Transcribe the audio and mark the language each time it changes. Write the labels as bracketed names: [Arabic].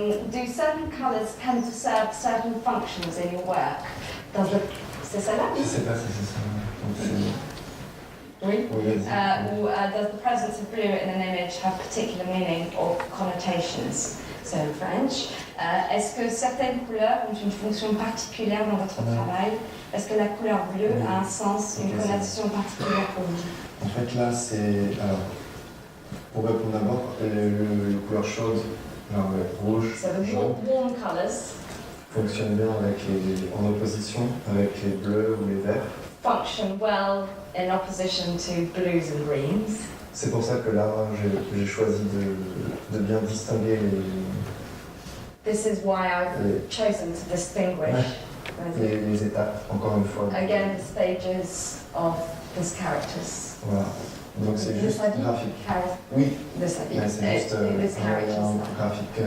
[English] Do certain colours tend to serve certain functions in your work? [French] C'est celle-là? Je sais pas si c'est ça. Oui. Oui, vas-y. [English] Or does the presence of blue in an image have particular meaning or connotations? So in French. [French] Est-ce que certaines couleurs ont une fonction particulière dans votre travail? Est-ce que la couleur bleue a un sens, une connotation particulière pour vous? En fait là c'est... Alors, pour répondre d'abord, les couleurs chaudes, genre rouge, [English] So the [French] jaune, [English] warm colours [French] fonctionnent bien en opposition avec les bleus ou les verts. [English] function well in opposition to blues and greens. [French] C'est pour ça que là, j'ai choisi de bien distinguer [English] This is why I've chosen to distinguish [French] les étapes, encore une fois. [English] Again, the stages of his characters. [French] Voilà. Donc c'est juste graphique. Oui, mais c'est juste un graphique.